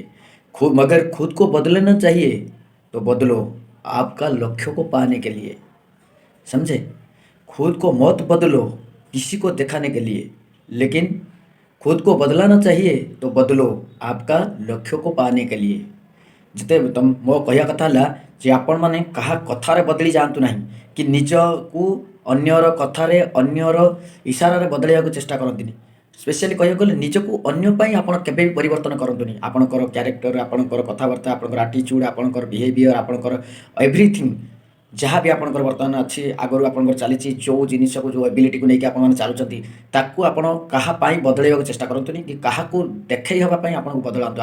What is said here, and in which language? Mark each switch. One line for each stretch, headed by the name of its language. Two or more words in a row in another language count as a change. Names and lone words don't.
Hindi: खुद मगर खुद को बदलना चाहिए तो बदलो आपका लक्ष्य को पाने के लिए। समझे? खुद को मत बदलो किसी को दिखाने के लिए, लेकिन खुद को बदलाना चाहिए तो बदलो आपका लक्ष्य को पाने के लिए। जिते तुम मो कहया कथा
Odia: ହେଲା ଯେ ଆପଣମାନେ କାହା କଥାରେ ବଦଳି ଯାଆନ୍ତୁ ନାହିଁ କି ନିଜକୁ ଅନ୍ୟର କଥାରେ ଅନ୍ୟର ଇସାରାରେ ବଦଳାଇବାକୁ ଚେଷ୍ଟା କରନ୍ତିନି। ସ୍ପେଶିଆଲି କହିବାକୁ ଗଲେ ନିଜକୁ ଅନ୍ୟ ପାଇଁ ଆପଣ କେବେ ବି ପରିବର୍ତ୍ତନ କରନ୍ତୁନି। ଆପଣଙ୍କର କ୍ୟାରେକ୍ଟର, ଆପଣଙ୍କର କଥାବାର୍ତ୍ତା, ଆପଣଙ୍କର ଆଟିଚ୍ୟୁଡ଼, ଆପଣଙ୍କର ବିହେଭିଅର, ଆପଣଙ୍କର ଏଭ୍ରିଥିଙ୍ଗ ଯାହା ବି ଆପଣଙ୍କର ବର୍ତ୍ତମାନ ଅଛି, ଆଗରୁ ଆପଣଙ୍କର ଚାଲିଛି ଯେଉଁ ଜିନିଷକୁ, ଯେଉଁ ଏବିଲିଟିକୁ ନେଇକି ଆପଣମାନେ ଚାଲୁଛନ୍ତି, ତାକୁ ଆପଣ କାହା ପାଇଁ ବଦଳାଇବାକୁ ଚେଷ୍ଟା କରନ୍ତୁନି କି କାହାକୁ ଦେଖେଇ ହେବା ପାଇଁ ଆପଣଙ୍କୁ ବଦଳାନ୍ତୁ।